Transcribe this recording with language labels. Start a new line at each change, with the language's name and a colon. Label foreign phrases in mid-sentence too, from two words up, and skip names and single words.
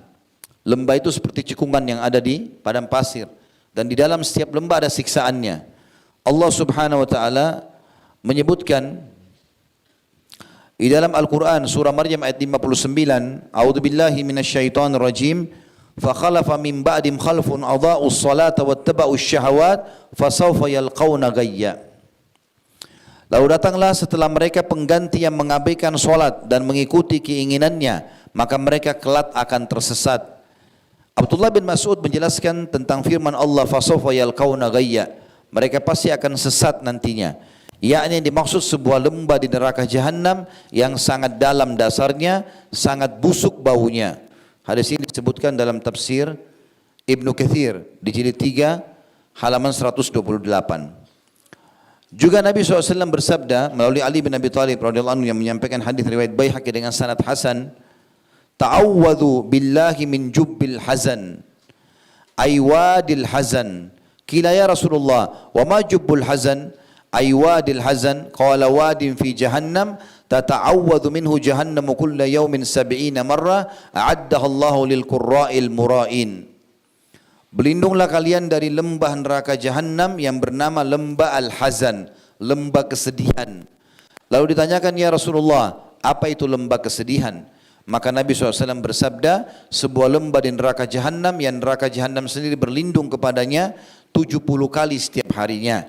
Indonesian: Lembah itu seperti cekungan yang ada di padang pasir, dan di dalam setiap lembah ada siksaannya. Allah
Arabic: سبحانه وتعالى
Indonesian: menyebutkan di dalam Al-Quran surah Maryam ayat 59,
Arabic: أعوذ بالله من الشيطان الرجيم, فخلف من بعدهم خلف أضاعوا الصلاة واتبعوا الشهوات فسوف يلقون غيا.
Indonesian: Lalu datanglah setelah mereka pengganti yang mengabaikan solat dan mengikuti keinginannya, maka mereka kelak akan tersesat. Abdullah bin Mas'ud menjelaskan tentang firman Allah,
Arabic: فسوف يلقون غيا,
Indonesian: mereka pasti akan sesat nantinya. Yakni dimaksud sebuah lembah di neraka jahanam yang sangat dalam dasarnya, sangat busuk baunya. Hadis ini disebutkan dalam tafsir Ibnu Katsir di jilid 3 halaman 128. Juga Nabi SAW bersabda melalui Ali bin Abi Thalib
Arabic: رضي الله عنه
Indonesian: yang menyampaikan hadis riwayat Baihaqi dengan sanad hasan,
Arabic: تعوذوا بالله من جب الحزن أو وادي الحزن. قيل يا رسول الله وما جب الحزن أو وادي الحزن قال واد في جهنم تتعوذ منه جهنم كل يوم 70 مرة أعدها الله للقراء المرائين.
Indonesian: Berlindunglah kalian dari lembah neraka jahanam yang bernama lembah al-hazan, lembah kesedihan. Lalu ditanyakan,
Arabic: يا رسول الله,
Indonesian: apa itu lembah kesedihan? Maka Nabi SAW bersabda, sebuah lembah di neraka jahanam yang neraka jahanam sendiri berlindung kepadanya 70 kali setiap harinya.